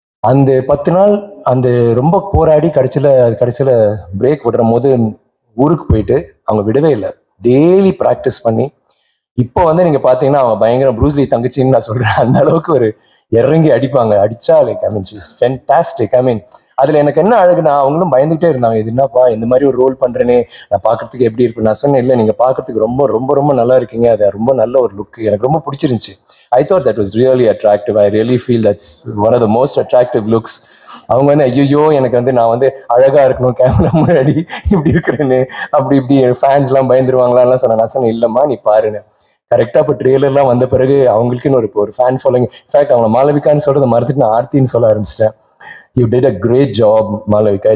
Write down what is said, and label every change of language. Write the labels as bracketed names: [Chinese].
[Tamil] அந்த 10 நாள் அந்த ரொம்ப போராடி கடைசியில பிரேக் விடுற போது ஊருக்கு போயிட்டு அவங்க விடவே இல்லை, டெய்லி ப்ராக்டிஸ் பண்ணி இப்போ வந்து நீங்க பாத்தீங்கன்னா அவங்க பயங்கர ப்ரூஸ்லி தங்கச்சின்னு நான் சொல்றேன், அந்த அளவுக்கு ஒரு இறங்கி அடிப்பாங்க. அடிச்சா [English] Like I mean she is fantastic. [Tamil] ஐ மீன் அதுல எனக்கு என்ன அழகுனா, அவங்களும் பயந்துகிட்டே இருந்தாங்க, இது என்னப்பா இந்த மாதிரி ஒரு ரோல் பண்றேனே, நான் பாக்குறதுக்கு எப்படி இருக்கு. நான் சொன்னேன், இல்லை நீங்க பாக்குறதுக்கு ரொம்ப ரொம்ப ரொம்ப நல்லா இருக்கீங்க, அது ரொம்ப நல்ல ஒரு லுக், எனக்கு ரொம்ப பிடிச்சிருந்துச்சு. [English] I thought that was really attractive. I really feel that's one of the most attractive looks. [Tamil] அவங்க வந்து ஐயோ எனக்கு வந்து நான் வந்து அழகா இருக்கணும் கேமரா முன்னாடி இப்படி இருக்கிறேன்னு, அப்படி இப்படி ஃபேன்ஸ் எல்லாம் பயந்துருவாங்களான்லாம் சொன்னேன். நான் சொன்னேன், இல்லம்மா நீ பாருன்னு. கரெக்டா இப்போ ட்ரெய்லர்லாம் வந்த பிறகு அவங்களுக்குன்னு ஒரு ஃபேன் ஃபாலோயிங். இன்ஃபேக்ட் அவங்க மாளவிகான்னு சொல்றதை மறந்துட்டு நான் ஆர்த்தின்னு சொல்ல ஆரம்பிச்சிட்டேன். [English] You did a great job Malavika.